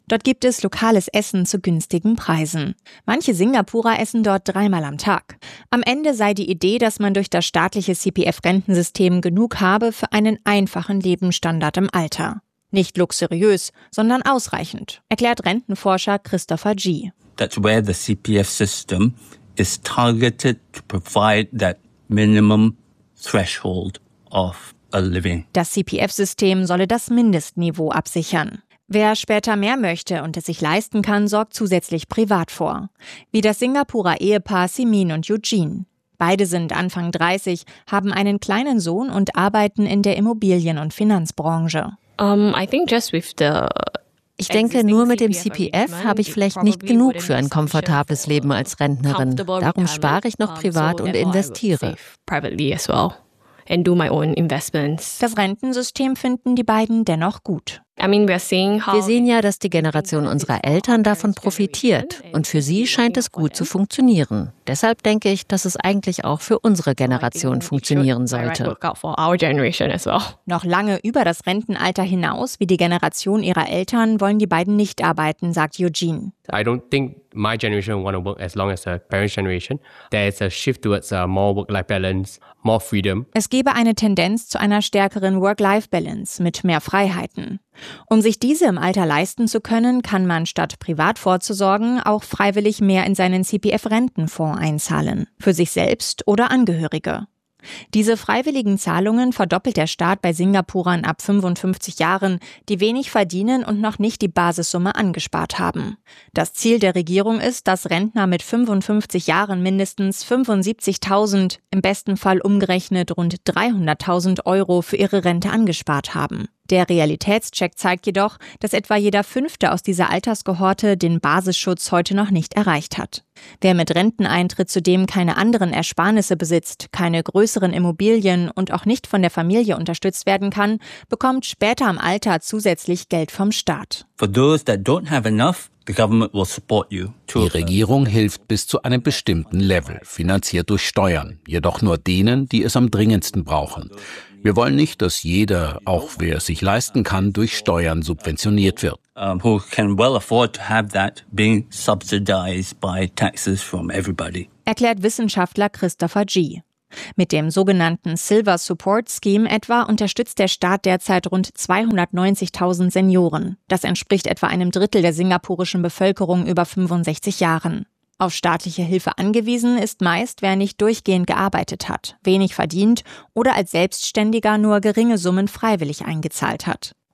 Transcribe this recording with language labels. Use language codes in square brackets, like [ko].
[de] Dort gibt es lokales Essen zu günstigen Preisen. Manche Singapurer essen dort dreimal am Tag. Am Ende sei die Idee, dass man durch das staatliche CPF-Rentensystem genug habe für einen einfachen Lebensstandard im Alter. Nicht luxuriös, sondern ausreichend, erklärt Rentenforscher Christopher G. [en] That's where the CPF system is targeted to provide that minimum threshold of a living. [de] Das CPF-System solle das Mindestniveau absichern. Wer später mehr möchte und es sich leisten kann, sorgt zusätzlich privat vor. Wie das Singapurer Ehepaar Simin und Eugene. Beide sind Anfang 30, haben einen kleinen Sohn und arbeiten in der Immobilien- und Finanzbranche. Ich denke, nur mit dem CPF habe ich vielleicht nicht genug für ein komfortables Leben als Rentnerin. Darum spare ich noch privat und investiere. Das Rentensystem finden die beiden dennoch gut. Wir sehen ja, dass die Generation unserer Eltern davon profitiert. Und für sie scheint es gut zu funktionieren. Deshalb denke ich, dass es eigentlich auch für unsere Generation funktionieren sollte. Noch lange über das Rentenalter hinaus, wie die Generation ihrer Eltern, wollen die beiden nicht arbeiten, sagt Eugene. [en] I don't think my generation will want to work as long as the parents' generation. There is a shift towards more work-life balance, more freedom. [de] Es gebe eine Tendenz zu einer stärkeren Work-Life-Balance mit mehr Freiheiten. Um sich diese im Alter leisten zu können, kann man statt privat vorzusorgen auch freiwillig mehr in seinen CPF-Rentenfonds einzahlen. Für sich selbst oder Angehörige. Diese freiwilligen Zahlungen verdoppelt der Staat bei Singapurern ab 55 Jahren, die wenig verdienen und noch nicht die Basissumme angespart haben. Das Ziel der Regierung ist, dass Rentner mit 55 Jahren mindestens 75.000, im besten Fall umgerechnet rund 300.000 Euro für ihre Rente angespart haben. Der Realitätscheck zeigt jedoch, dass etwa jeder Fünfte aus dieser Altersgehorte den Basisschutz heute noch nicht erreicht hat. Wer mit Renteneintritt zudem keine anderen Ersparnisse besitzt, keine größeren Immobilien und auch nicht von der Familie unterstützt werden kann, bekommt später im Alter zusätzlich Geld vom Staat. [en] For those that don't have enough, the government will support you. [de] Die Regierung hilft bis zu einem bestimmten Level, finanziert durch Steuern, jedoch nur denen, die es am dringendsten brauchen. Wir wollen nicht, dass jeder, auch wer es sich leisten kann, durch Steuern subventioniert wird. [en] Who can well afford to have that being subsidized by taxes from everybody? [de] Erklärt Wissenschaftler Christopher G. Mit dem sogenannten Silver Support Scheme etwa unterstützt der Staat derzeit rund 290.000 Senioren. Das entspricht etwa einem Drittel der singapurischen Bevölkerung über 65 Jahren. Auf staatliche Hilfe angewiesen ist meist, wer nicht durchgehend gearbeitet hat, wenig verdient oder als Selbstständiger nur geringe Summen freiwillig eingezahlt hat.